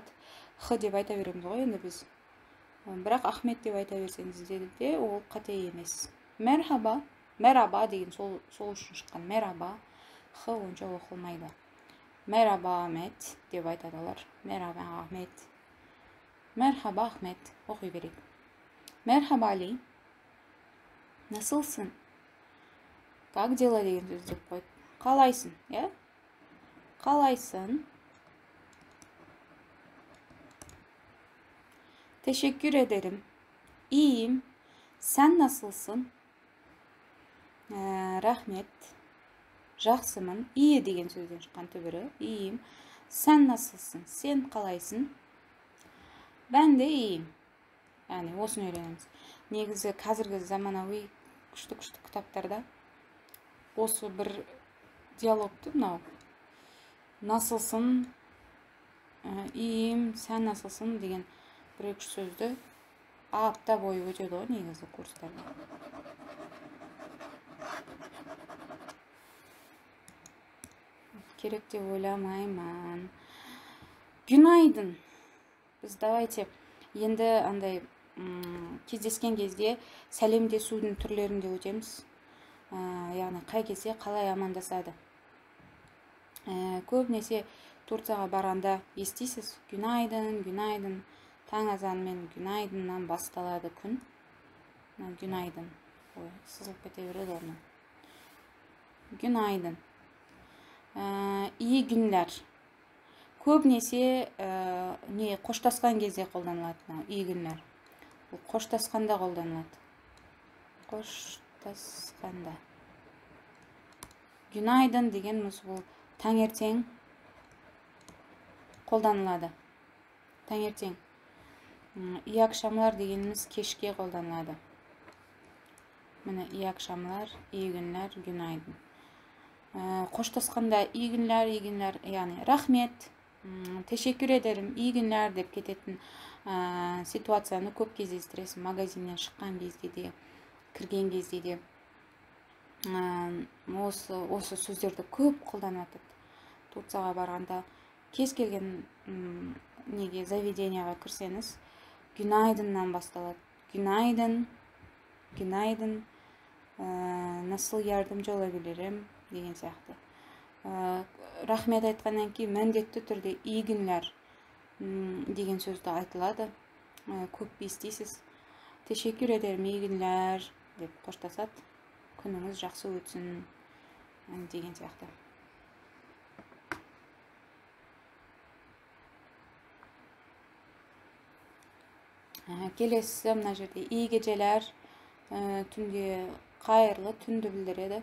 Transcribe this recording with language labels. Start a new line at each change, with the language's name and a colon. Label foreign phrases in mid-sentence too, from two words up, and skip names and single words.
Kazakh: Х деп айта береміз ғой енді біз. Бірақ Ахмет деп айта берсеңіз де ол қате емес. Merhaba. Merhaba деген сол үшін шыққан. Merhaba. Х онша оқылмайды.
Turkish: Merhaba Ahmet
Kazakh: деп айтады олар.
Turkish: Merhaba Ahmet. Merhaba Ahmet.
Kazakh: Оқи берейік.
Turkish: Merhaba Ali. Nasılsın?
Russian: Как дела
Kazakh: деген сөз деп қойды. Қалайсың, иә? Қалайсың?
Turkish: Teşekkür ederim. İyiyim. Sen nasılsın?
Kazakh: Рахмет. Жақсымын. İyi деген сөзден шыққан түбірі.
Turkish: İyiyim. Sen nasılsın? Sen қалайсың? Ben de iyiyim.
Kazakh: Yani осыны үйренеміз. Негізі қазіргі заманауи күшті кітаптарда осы бір диалогты мынау.
Turkish: Nasılsın? İyiyim. Sen nasılsın?
Kazakh: деген бір-екі сөзді апта бойы өтеді ғой негізі курстарда. Керек деп ойламаймын.
Turkish: Günaydın.
Kazakh: Біз давайте енді андай кездескен кезде сәлемдесудің түрлерінде өтеміз. Яғни қай кезде қалай амандасады. Көбінесе Турцияға барғанда естисіз.
Turkish: Günaydın, günaydın.
Kazakh: Таң азанымен günaydınнан басталады күн.
Turkish: Günaydın.
Kazakh: Ой, сызылып кете береді оны.
Turkish: Günaydın. İyi günler.
Kazakh: Көбінесе қоштасқан кезде қолданылады.
Turkish: İyi günler.
Kazakh: Бұл қоштасқанда қолданылады. Қоштасқанда. Günaydın дегеніміз бұл таңертең қолданылады. Таңертең.
Turkish: İyi akşamlar
Kazakh: дегеніміз кешке қолданылады.
Turkish: Міне iyi akşamlar, iyi günler, günaydın. Қоштасқанда iyi günler, iyi günler,
Kazakh: яғни рахмет,
Turkish: teşekkür ederim, iyi günler
Kazakh: деп кететін ситуацияны көп кездестіресің. Магазиннен шыққан кезде де, кірген кезде де осы сөздерді көп қолданып жатады. Турцияға барғанда кез келген неге заведенияға кірсеңіз, günaydınнан басталады.
Turkish: Günaydın, günaydın, nasıl yardımcı olabilirim деген сияқты.
Kazakh: Рахмет айтқаннан кейін міндетті түрде
Turkish: iyi günler
Kazakh: деген сөзді айтылады. Көп естисіз.
Turkish: Teşekkür ederim, iyi günler деп қоштасады.
Kazakh: Күніңіз жақсы өтсін деген сияқты. Келесі мына жерде
Turkish: iyi geceler,
Kazakh: түнде қайырлы түнді білдіреді.